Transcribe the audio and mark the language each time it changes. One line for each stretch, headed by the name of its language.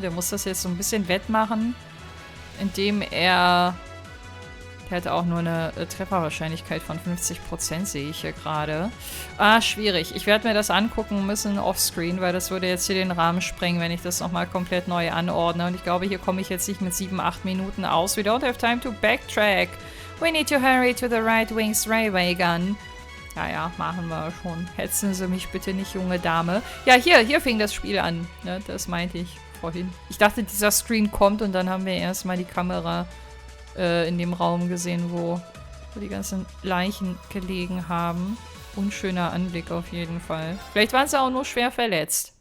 German: Der muss das jetzt so ein bisschen wettmachen, indem er... Der hat auch nur eine Trefferwahrscheinlichkeit von 50%, sehe ich hier gerade. Schwierig. Ich werde mir das angucken müssen offscreen, weil das würde jetzt hier den Rahmen sprengen, wenn ich das nochmal komplett neu anordne. Und ich glaube, hier komme ich jetzt nicht mit 7-8 Minuten aus.
English: We don't have time to backtrack. We need to hurry to the right wing's railway gun.
German: Ja, machen wir schon. Hetzen Sie mich bitte nicht, junge Dame. Ja, hier fing das Spiel an. Ne? Das meinte ich vorhin. Ich dachte, dieser Screen kommt und dann haben wir erstmal die Kamera in dem Raum gesehen, wo die ganzen Leichen gelegen haben. Unschöner Anblick auf jeden Fall. Vielleicht waren sie auch nur schwer verletzt.